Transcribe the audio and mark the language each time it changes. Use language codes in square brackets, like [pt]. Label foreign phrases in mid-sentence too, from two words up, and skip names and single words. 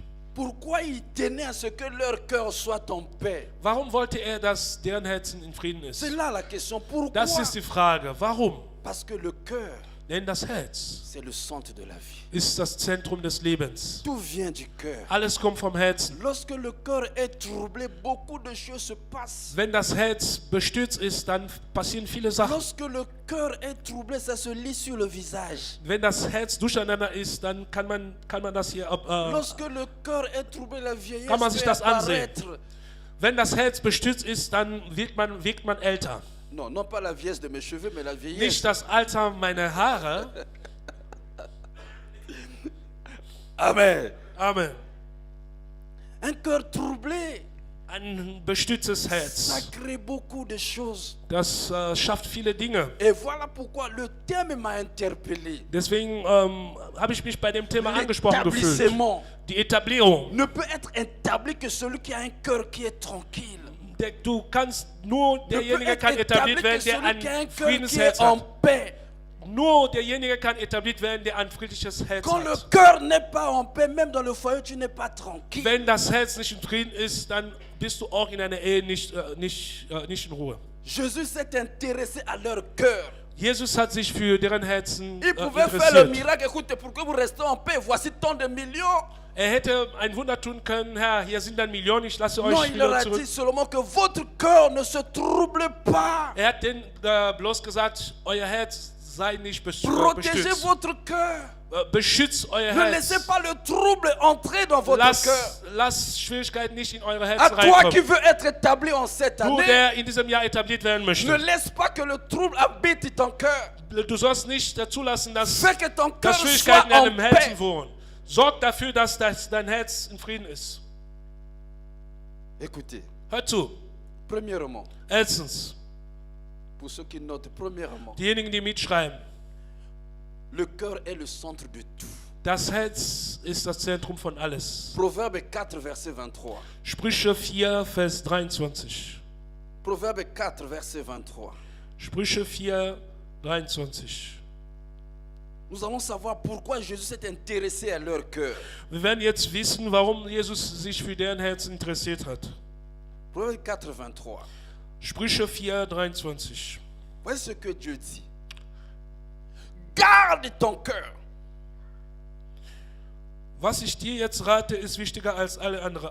[fr] Pourquoi il tenait à ce que leur cœur soit en paix? [de] Warum wollte er, dass deren Herzen in Frieden ist? [fr] C'est là la question. Pourquoi? [de] Das ist die Frage. Warum? [fr] Parce que le cœur, [de] Denn das Herz [fr] c'est le centre de la vie. [de] ist das Zentrum des Lebens. [fr] Tout vient du cœur. [de] Alles kommt vom Herzen. [fr] Lorsque le cœur est troublé, beaucoup de choses se passent. [de] Wenn das Herz bestürzt ist, dann passieren viele Sachen. [fr] Lorsque le cœur est troublé, ça se lit sur le visage. [de] Wenn das Herz durcheinander ist, dann kann man das hier [fr] Lorsque le cœur est troublé, la vieillesse [de] Kann man sich [fr] peut [de] das ansehen? [fr] apparaître. [de] wenn das Herz bestürzt ist, dann wirkt man älter. [fr] Non, non pas la vieillesse de mes cheveux, mais la vieillesse. [de] Nicht das Alter meiner Haare. [fr] Amen. [de] Amen. [fr] Un cœur troublé, [de] Ein bestürztes [fr] ça [de] Herz. [fr] crée beaucoup de choses. [de] Das schafft viele Dinge. [fr] Et voilà pourquoi le thème m'a interpellé. [de] Deswegen habe ich mich bei dem Thema angesprochen gefühlt. [fr] L'établissement [de] Die Etablierung. [fr] ne peut être établi que celui qui a un cœur qui est tranquille. [de] Du kannst nur [fr] Ne peut [de] derjenige [fr] être [de] kann [fr] établi [de] etabliert [fr] que [de] werden, der [fr] celui qui a un [de] ein [fr] cœur qui [de] Friedensherz [fr] est en [de] hat. [fr] paix. [de] Nur derjenige kann etabliert werden, der ein friedliches Herz [fr] Quand le [de] hat. [fr] cœur n'est pas en paix, même dans le foyer, tu n'es pas tranquille. [de] Wenn das Herz nicht in Frieden ist, dann bist du auch in einer Ehe nicht in Ruhe. [fr] Jésus s'est intéressé à leur cœur. [de] Jesus hat sich für deren Herzen [fr] Il pouvait faire le [de] interessiert. [fr] miracle. Écoutez, pourquoi vous restez en paix? Voici tant de millions. [de] Er hätte ein Wunder tun können, Herr, hier sind dann Millionen, ich lasse [fr] Non, [de] euch [fr] il leur [de] wieder [fr] a [de] zurück. [fr] dit seulement que votre cœur ne se trouble pas. [de] Er hat denen bloß gesagt, euer Herz sei nicht [fr] Protégez [de] bestürzt. [fr] votre cœur. [de] Beschützt euer [fr] Ne [de] Herz. [fr] laissez pas le trouble entrer dans votre cœur. [de] Lasst Schwierigkeiten nicht in eure [fr] À [de] Herzen [fr] toi qui [de] reinkommen. [fr] veux être établi en cette [de] Du, [fr] année, [de] der in diesem Jahr etabliert werden [fr] ne [de] möchte. [fr] laisse pas que le trouble habite ton cœur. [de] Du sollst nicht zulassen, dass [fr] Fais que ton cœur soit [de] Schwierigkeiten in [fr] en [de] deinem [fr] paix. [de] Herzen wohnen. Sorg dafür, dass dein Herz in Frieden ist. [fr] Écoutez, [de] Hör zu. [fr] premièrement, [de] Erstens, [fr] Pour ceux qui notent, premièrement, [de] Diejenigen, die mitschreiben. [fr] le cœur est le centre de tout. [de] Das Herz ist das Zentrum von alles. [fr] Proverbe 4, verset 23. [de] Sprüche 4, Vers 23. [fr] Proverbe 4, verset 23. [de] Sprüche 4, 23. [fr] Nous allons savoir pourquoi Jésus s'est intéressé à leur cœur. [de] Wir werden jetzt wissen, warum Jesus sich für deren Herzen interessiert hat. [fr] Proverbe 4, 23. [de] Sprüche 4, 23. [fr] Voici ce que Dieu dit. Garde ton cœur. [de] Was ich dir jetzt rate, ist wichtiger als alle anderen.